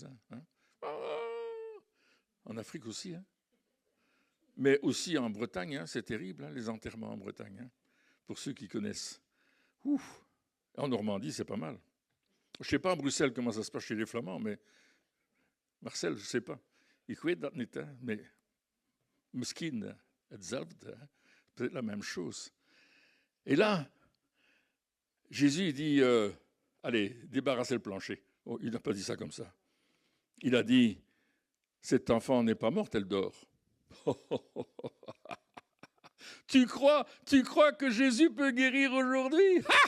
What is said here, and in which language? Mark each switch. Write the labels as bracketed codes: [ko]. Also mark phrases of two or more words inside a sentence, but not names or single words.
[fr] Hein? En Afrique aussi. Hein? Mais aussi en Bretagne, hein, c'est terrible, hein, les enterrements en Bretagne, hein, pour ceux qui connaissent. Ouf. En Normandie, c'est pas mal. Je ne sais pas à Bruxelles comment ça se passe chez les Flamands, mais Marcel, je ne sais pas. [nl] Ik weet dat niet, [fr] hein, mais [nl] misschien hetzelfde, [fr] hein, peut-être la même chose. Et là, Jésus dit, allez, débarrassez le plancher. Oh, il n'a pas dit ça comme ça. Il a dit, cet enfant n'est pas morte, elle dort. Tu crois que Jésus peut guérir aujourd'hui?